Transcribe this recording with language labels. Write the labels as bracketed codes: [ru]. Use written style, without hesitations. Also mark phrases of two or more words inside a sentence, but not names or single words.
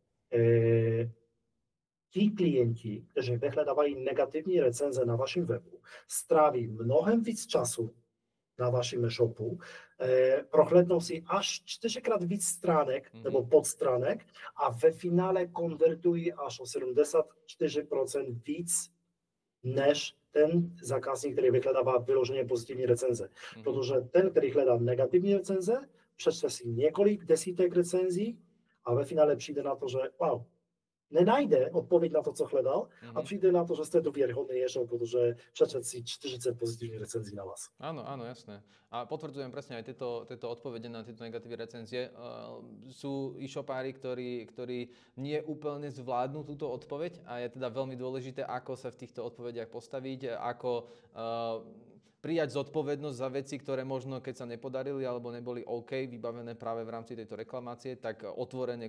[cs] ti klienti, kteří vyhledávají negativní recenze na vašem webu, stráví mnohem víc času na vašem e-shopu, prohlédnou si až 4krát víc stránek nebo podstránek a ve finále konvertují až o 74% víc než ten zákazník, který vyhledává vyloženě pozitivní recenze. Protože ten, který hledá negativní recenze, přečte si několik desítek recenzí a ve finále přijde na to, že wow, nenajde odpověď na to, co hledal a přijde na to, že ste důvěryhodný e-shop, protože přečet si 40 pozitívnych recenzí na vás. [sk] Áno, jasné. A potvrdzujem presne aj tieto odpovede na tieto negatívne recenzie. Sú e-shopári, ktorí nie úplne zvládnu túto odpoveď a je teda veľmi dôležité, ako sa v týchto odpovediach postaviť, ako prijať zodpovednosť za veci, ktoré možno keď sa nepodarili alebo neboli OK, vybavené práve v rámci tejto reklamácie, tak otvorene